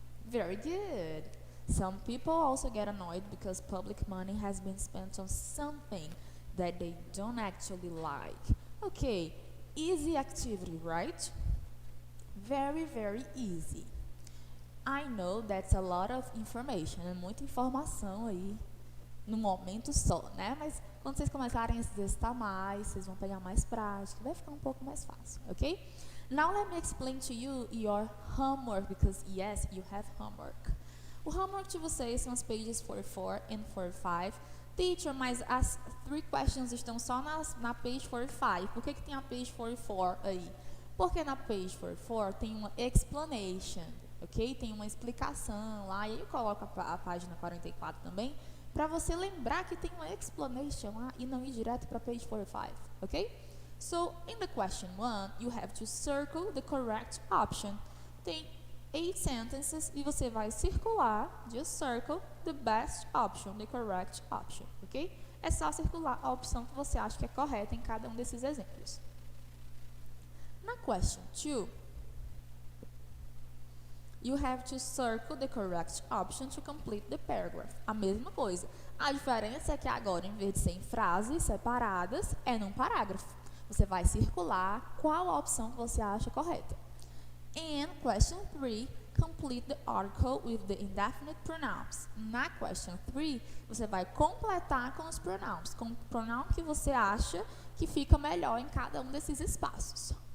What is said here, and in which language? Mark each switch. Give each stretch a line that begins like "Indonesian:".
English: Very good. Some people also get annoyed because public money has been spent on something that they don't actually like. Okay, easy activity, right? Very, very easy. I know that's a lot of information,
Portuguese: é muita informação aí no momento só, né? Mas quando vocês começarem a se exercitar mais, vocês vão pegar mais prática, vai ficar um pouco mais fácil, ok?
English: Now let me explain to you your homework, because yes, you have homework.
Portuguese: O homework de vocês são os pages 44 and 45. Teacher, mas as 3 questions estão só na page 45. Por que tem a page 44 aí? Porque na page 44 tem uma explanation, ok? Tem uma explicação lá, e aí eu coloco a página 44 também, para você lembrar que tem uma explanation lá e não ir direto para page 45, ok?
English: So, in the question 1, you have to circle the correct option.
Portuguese: Tem 8 sentences e você vai circular,
English: just circle the best option, the correct option, ok?
Portuguese: É só circular a opção que você acha que é correta em cada um desses exemplos.
English: Na question 2, you have to circle the correct option to complete the paragraph.
Portuguese: A mesma coisa. A diferença é que agora, em vez de ser em frases separadas, é num parágrafo. Você vai circular qual a opção que você acha correta.
English: And question 3, complete the article with the indefinite pronouns.
Portuguese: Na question 3, você vai completar com os pronouns, com o pronoun que você acha que fica melhor em cada um desses espaços.